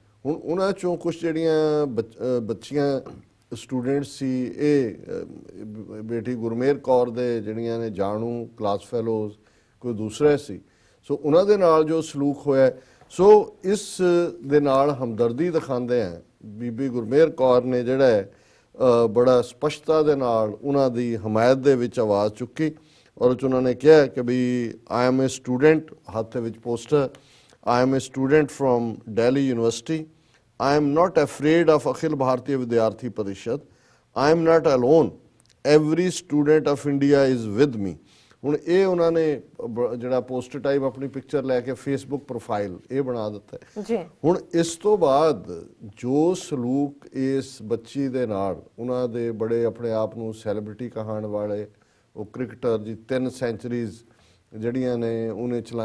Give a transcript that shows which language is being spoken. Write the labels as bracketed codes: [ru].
[pa] ਹੁਣ ਉਹਨਾਂ ਚੋਂ ਕੁਝ ਜਿਹੜੀਆਂ ਬੱਚੀਆਂ ਸਟੂਡੈਂਟ ਸੀ, ਇਹ ਬੇਟੀ ਗੁਰਮੇਰ ਕੌਰ ਦੇ ਜਿਹੜੀਆਂ ਨੇ ਜਾਣੂ ਕਲਾਸ ਫੈਲੋਜ਼ ਕੋਈ ਦੂਸਰਾ ਸੀ, ਸੋ ਉਹਨਾਂ ਦੇ ਨਾਲ ਜੋ ਸਲੂਕ ਹੋਇਆ, ਸੋ ਇਸ ਦੇ ਨਾਲ ਹਮਦਰਦੀ ਦਿਖਾਉਂਦੇ ਆ ਬੀਬੀ ਗੁਰਮੇਰ ਕੌਰ ਨੇ ਜਿਹੜਾ ਬੜਾ ਸਪਸ਼ਟਤਾ ਦੇ ਨਾਲ ਉਹਨਾਂ ਦੀ ਹਮਾਇਤ ਦੇ ਵਿੱਚ ਆਵਾਜ਼ ਚੁੱਕੀ। ਔਰ ਉਹਨਾਂ ਨੇ ਕਿਹਾ ਕਿ ਵੀ [en] I am a student, [pa] ਹੱਥ ਵਿੱਚ poster, [en] I am a student from Delhi university, I am not afraid of Akhil Bharatiya Vidyarthi Parishad. I am not alone. Every student of India is with me. [pa] ਹੁਣ ਇਹ ਉਹਨਾਂ ਨੇ ਜਿਹੜਾ poster type ਆਪਣੀ picture ਲੈ ਕੇ Facebook profile ਇਹ ਬਣਾ ਦਿੱਤਾ ਜੀ। ਹੁਣ ਇਸ ਤੋਂ ਬਾਅਦ ਜੋ ਸਲੂਕ ਇਸ ਬੱਚੀ ਦੇ ਨਾਲ, ਉਹਨਾਂ ਦੇ ਬੜੇ ਆਪਣੇ ਆਪ ਨੂੰ ਸੈਲੀਬ੍ਰਿਟੀ ਕਹਾਣ ਵਾਲੇ ਉਹ ਕ੍ਰਿਕਟਰ ਜੀ 3 ਸੈਂਚਰੀਜ਼ ਜਿਹੜੀਆਂ ਨੇ ਉਹਨੇ